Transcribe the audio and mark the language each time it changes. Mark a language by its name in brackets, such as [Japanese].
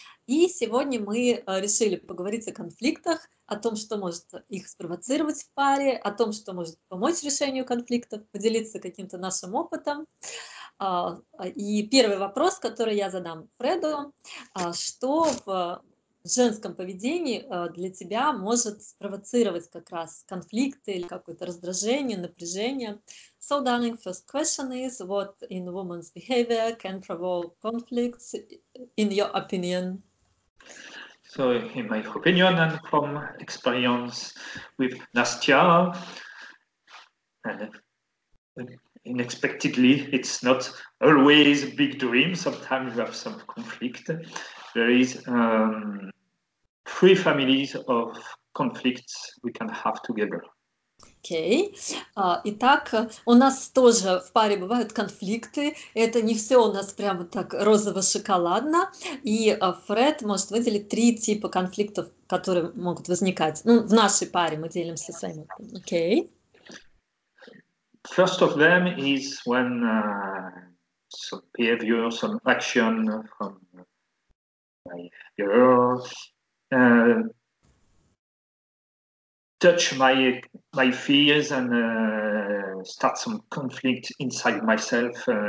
[Russian] И сегодня мы решили поговорить о конфликтах, о том, что может их спровоцировать в паре, о том, что может помочь решению конфликтов, поделиться каким-то нашим опытом. И первый вопрос, который я задам Фреду, что в женском поведении для тебя может спровоцировать как раз конфликты или какое-то раздражение, напряжение. [English] So, darling, first question is, what in woman's behavior can provoke conflicts, in your opinion? So, in my opinion and from experience with Nastya, and unexpectedly, it's not always a big dream. Sometimes you have some conflict. There is 3 families of conflicts we can have together. [Russian] Окей. Итак, у нас тоже в паре бывают конфликты. Это не все у нас прямо так розово-шоколадно. И Фред может выделить 3 типа конфликтов, которые могут возникать. Ну, в нашей паре мы делимся своим опытом. Окей. [English] First of them is when some behavior, some action from my girl touch my fears and start some conflict inside myself.